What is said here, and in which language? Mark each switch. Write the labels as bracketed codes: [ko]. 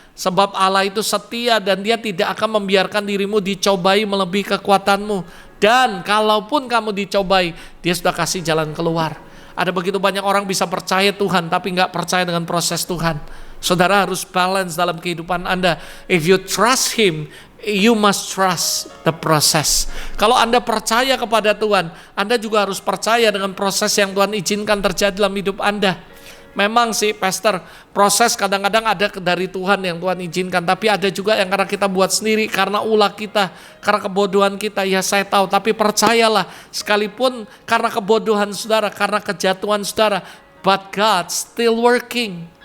[id] Sebab Allah itu setia dan Dia tidak akan membiarkan dirimu dicobai melebihi kekuatanmu. Dan kalaupun kamu dicobai, Dia sudah kasih jalan keluar. Ada begitu banyak orang bisa percaya Tuhan tapi nggak percaya dengan proses Tuhan. Saudara harus balance dalam kehidupan Anda. [en] If you trust Him, you must trust the process. [id] Kalau Anda percaya kepada Tuhan, Anda juga harus percaya dengan proses yang Tuhan izinkan terjadi dalam hidup Anda. Memang sih pastor, proses kadang-kadang ada dari Tuhan yang Tuhan izinkan, tapi ada juga yang karena kita buat sendiri, karena ulah kita, karena kebodohan kita. Ya saya tahu, tapi percayalah, sekalipun karena kebodohan saudara, karena kejatuhan saudara, [en] but God still working.